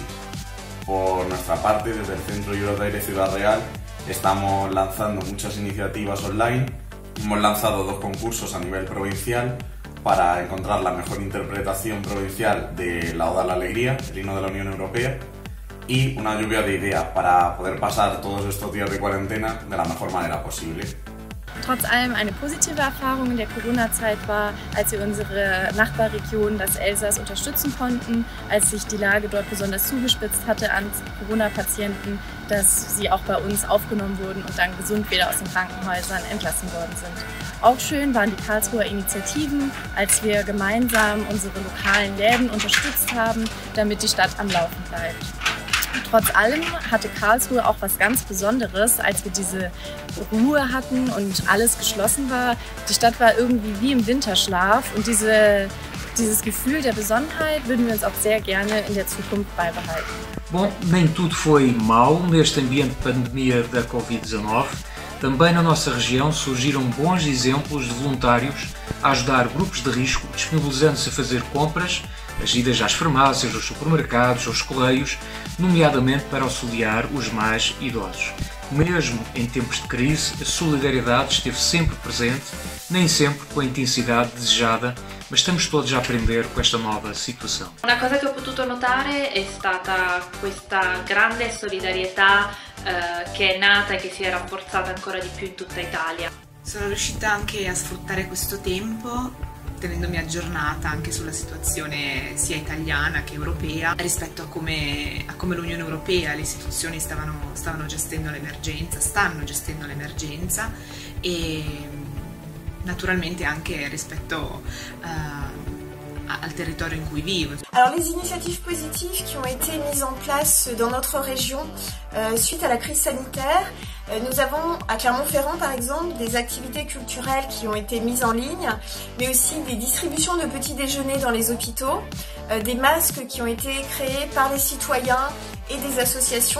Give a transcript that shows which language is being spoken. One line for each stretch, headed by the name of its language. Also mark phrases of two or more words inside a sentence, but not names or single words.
Spanish: Por nuestra parte, desde el Centro Europe Direct Ciudad Real, estamos lanzando muchas iniciativas online. Hemos lanzado 2 concursos a nivel provincial, para encontrar la mejor interpretación provincial de la Oda a la Alegría, el himno de la Unión Europea, y una lluvia de ideas para poder pasar todos estos días de cuarentena de la mejor manera posible.
German: Trotz allem eine positive Erfahrung in der Corona-Zeit war, als wir unsere Nachbarregion, das Elsass, unterstützen konnten, als sich die Lage dort besonders zugespitzt hatte an Corona-Patienten, dass sie auch bei uns aufgenommen wurden und dann gesund wieder aus den Krankenhäusern entlassen worden sind. Auch schön waren die Karlsruher Initiativen, als wir gemeinsam unsere lokalen Läden unterstützt haben, damit die Stadt am Laufen bleibt. Trotz allem hatte Karlsruhe auch was ganz Besonderes, als wir diese Ruhe hatten und alles geschlossen war. Die Stadt war irgendwie wie im Winterschlaf und dieses Gefühl der Besonnenheit würden wir uns auch sehr gerne in der Zukunft beibehalten.
Portuguese: Bom, nem tudo foi mau neste ambiente de pandemia da Covid-19. Também na nossa região surgiram bons exemplos de voluntários a ajudar grupos de risco, disponibilizando-se a fazer compras, as idas às farmácias, aos supermercados, aos correios, nomeadamente para auxiliar os mais idosos. Mesmo em tempos de crise, a solidariedade esteve sempre presente, nem sempre com a intensidade desejada, mas estamos todos a aprender com esta nova situação.
Italian: Una cosa che ho potuto notare è stata questa grande solidarietà che è nata e che si è rafforzata ancora di più in tutta Italia. Sono riuscita anche a sfruttare questo tempo tenendomi aggiornata anche sulla situazione sia italiana che europea rispetto a come l'Unione Europea e le istituzioni stanno gestendo l'emergenza e naturalmente anche rispetto al territorio in cui vivo.
French: Alors les initiatives positives qui ont été mises en place dans notre région suite à la crise sanitaire, nous avons à Clermont-Ferrand par exemple des activités culturelles qui ont été mises en ligne, mais aussi des distributions de petits déjeuners dans les hôpitaux, des masques qui ont été créés par les citoyens et des associations.